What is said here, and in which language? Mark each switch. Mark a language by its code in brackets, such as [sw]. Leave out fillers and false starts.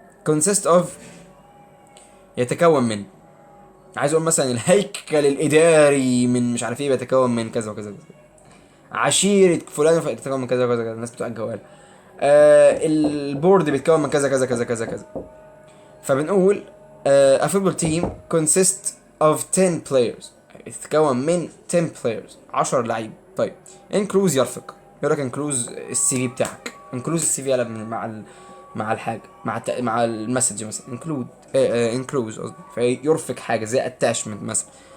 [ar] consist of يتكون من، عايز اقول مثلا الهيكل الاداري من مش عارف ايه بيتكون من كذا وكذا وكذا. عشيرة فلان بتتكون من كذا وكذا كذا، الناس بتوع الجوال. البورد بيتكون من كذا كذا كذا كذا كذا. فبنقول [en] a football team consists of 10 players، [ar] يتكون من 10 players 10 لعيب. طيب انكلوز يرفق، يقول لك انكلوز السي في بتاعك، انكلوز السي في مع الحاجه، مع المسج مثلا، انكلود انكلوز قصدي، فيرفق حاجه زي اتاشمنت مثلا.